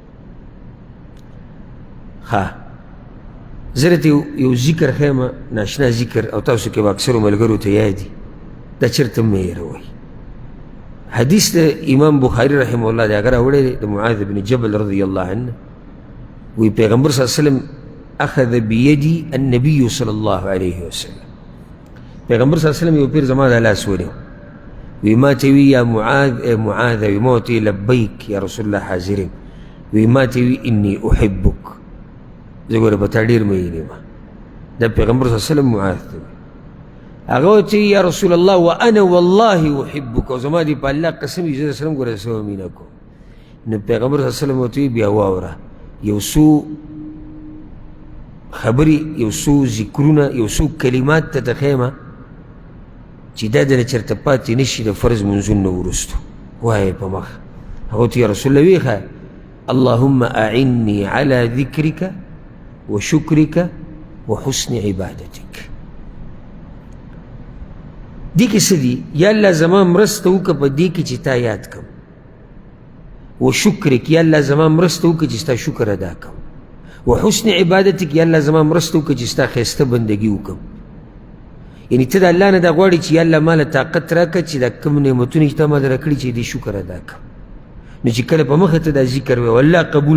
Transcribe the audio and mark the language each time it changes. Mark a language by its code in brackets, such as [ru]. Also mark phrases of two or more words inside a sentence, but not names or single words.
[ps] ښه زه درته یو ذکر ښیم ناشنا ذکر او تاسو کې به اکثرو ملګرو ته یاد دي دا چېرته مه هېروئ حدیث د امام بخاري [ar] رحمه الله [ps] دی هغه راوړی دی د معاذ بن جبل [ar] رضی الله عنه [ps] وی پیغمبر [ar] صلی الله علیه وسلم اخذ بیدي النبي صلی الله علیه وسلم [ps] پیغمبر [ar] صلی الله علیه وسلم [ps] یو پیر زما د لاس ونیو وی ما ته وی [ar] یا معاذ [ps] ای معاذ وی ما ورته [ar] لبیک یا رسول الله [ps] حاضر یم وی ما ته وی [ar] انی احبک [ps] زه ګوره په تا ډېر مین یم دا پیغمبر [ar] صلی الله علیه وسلم [ps] معاذ ته هغه ورته [ar] یا رسول الله وانا والله احبک [ps] او زما دې په الله قسم وي زه در سره هم ګوره سوه مینه کوم نو پیغمبر [ar] صلی الله علیه وسلم [ps] ورته وی بیا واوره یو څو خبرې یو څو ذکرونه یو څو کلمات ته ته ښیمه چې دا دله چېرته پاتې نه شي د فرض منځونو نه وروستو وایې په مخ هغه ورته [ar] یا رسول الله [ps] ویې ښه [ar] اللهم اعني على ذکرک وشکرک وحسن عبادتک [ps] دې کې څه دي یا الله زما مرسته وکړه په دې کې چې تا یاد کړم وشکرک یا الله زما مرسته وکړه چې ستا شکر ادا کړم [ar] وحسن عبادتک [ps] یا الله زما مرسته وکړه چې ستا ښایسته بندګي وکړم یعنې ته د الله نه دا غواړې چې یا الله ما له طاقت راکړه چې دا کوم نعمتونه چې تا ما در کړي چې دې شکر ادا کړم نو چې کله په مخه ته دا ذکر وی والله قبول